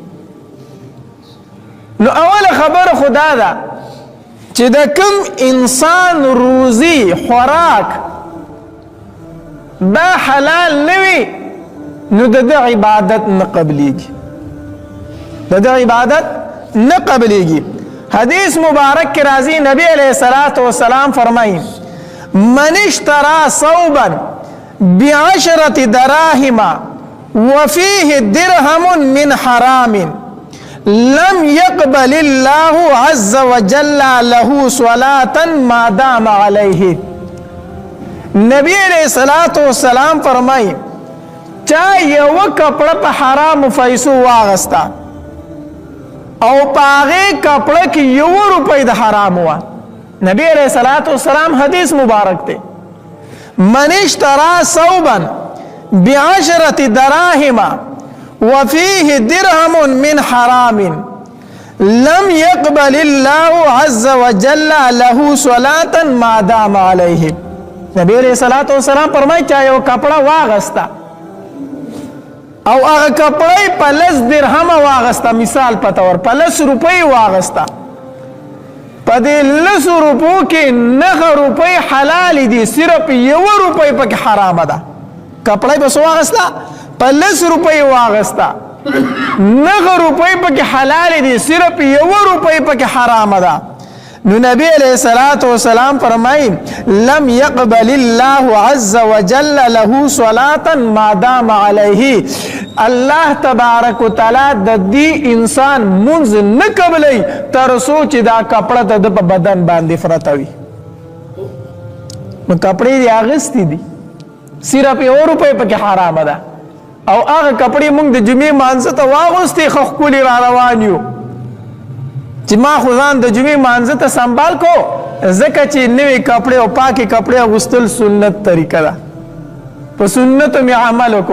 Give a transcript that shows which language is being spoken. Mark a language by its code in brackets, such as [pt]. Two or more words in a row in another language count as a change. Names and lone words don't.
[ps] نو اول خبر خدا ده چې د کوم انسان روزي خوراک دا حلال نوي نو د عبادت نه قبليږي، د عبادت نه قبليږي. [ur] حدیث مبارک کی راضی نبی علیہ الصلوۃ والسلام فرمائیں [ar] من اشترى صوبا بعشرة دراهم وفيه درهم من حرام لم يقبل الله عز وجل له صلاة ما دام عليه. [ps] نبی [ar] علیہ الصلوۃ والسلام [ps] فرمائیں چا یو کپڑا په حرام پیسو واغستا او پاغه کپڑا کی 1 روپۍ د حرام وا، [ar] نبی علیہ الصلوۃ والسلام حدیث مبارک تے من اشترى صوبا ب10 دراهم وفيه درهم من حرام لم يقبل الله عز وجل له صلاة ما دام عليه. [ps] نبی [ar] علیہ الصلوۃ والسلام [ps] فرمائے چا یو کپڑا واغستا او هغه کپڑای په 10 درهم واغستا، مثال په تور په 10 روپۍ واغستا، په دې 10 روپو کې 9 روپۍ حلال دي، صرف 1 روپۍ پکې حرام ده. کپڑای په واغستا په 10 روپۍ واغستا، 9 روپۍ پکې حلال دي، صرف 1 روپۍ پکې حرام ده. نو نبی [ar] علیہ الصلوۃ والسلام [ps] فرمائی [ar] لم يقبل الله عز وجل له صلاة ما دام علیہ، اللہ تبارک و تعالی [ps] د دې انسان منځ نه قبلای تر سوچ دا کپڑا ته د بدن باندې فرتوي. نو کپڑے دی اغستی دي، صرف 1 روپۍ پکې حرام ده، او هغه کپڑے موږ د جمعې مانځه ته واغوستي خو ښکلي را روان یو چې ما خو ځان د جمعې مانځه ته سنبال کو، ځکه چې نوې کپڑے او پاکې کپڑے اغوستل سنت طریقه ده، په سنتو مې عمل وکړو.